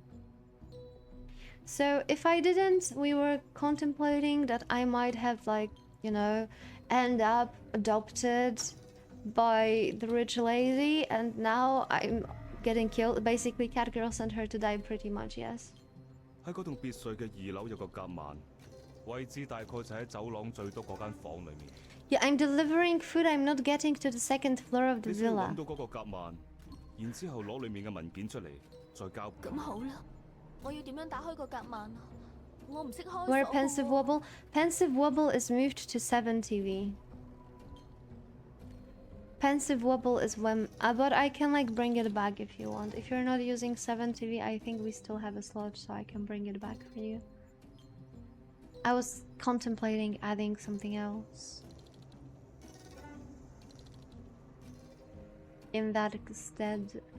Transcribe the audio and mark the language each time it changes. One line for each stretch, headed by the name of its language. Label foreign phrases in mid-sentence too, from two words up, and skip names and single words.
English: So if I didn't, we were contemplating that I might have, like, you know, end up adopted by the rich lady, and now I'm getting killed. Basically, Catgirl sent her to die pretty much, yes.
Cantonese: 喺嗰棟別墅嘅2樓有個夾萬，位置大概就喺走廊最多嗰間房裏面。
English: Yeah, I'm delivering food. I'm not getting to the second floor of the
Cantonese: 你先
English: villa.
Cantonese: 揾到嗰個夾萬，然之後攞裡面嘅文件出嚟，再交。咁好啦，我要點樣打開個夾萬啊？我唔識開鎖㗎喎。
English: Where Pensive Wobble? Pensive Wobble is moved to 7TV. Pensive Wobble is when... but I can like bring it back if you want. If you're not using 7TV, I think we still have a slot, so I can bring it back for you. I was contemplating adding something else in that instead.